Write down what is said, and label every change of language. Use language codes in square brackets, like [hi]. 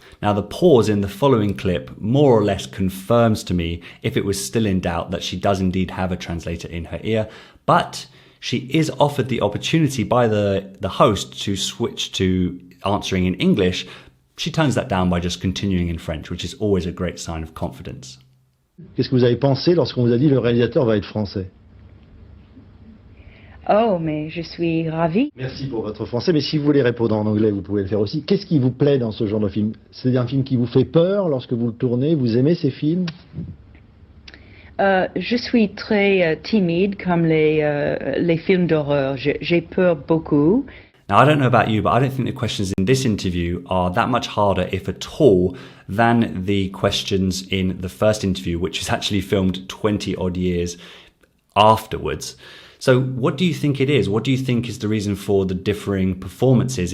[en] Now, the pause in the following clip more or less confirms to me, if it was still in doubt, that she does indeed have a translator in her ear, but she is offered the opportunity by the host to switch to answering in English. She turns that down by just continuing in French, which is always a great sign of confidence. [fr] Qu'est-ce que vous avez pensé lorsqu'on vous a dit le réalisateur va être français? Oh, mais je suis ravie. Merci pour votre français, mais si vous voulez répondre en anglais, vous pouvez le faire aussi. Qu'est-ce qui vous plaît dans ce genre de film? C'est un film qui vous fait peur lorsque vous le tournez? Vous aimez ces films? Je suis très timide comme les films d'horreur. J'ai peur beaucoup. [en] Now, I don't know about you, but I don't think the questions in this interview are that much harder, if at all, than the questions in the first interview, which was actually filmed 20 odd years afterwards. So what do you think it is? What do you think is the reason for the differing performances?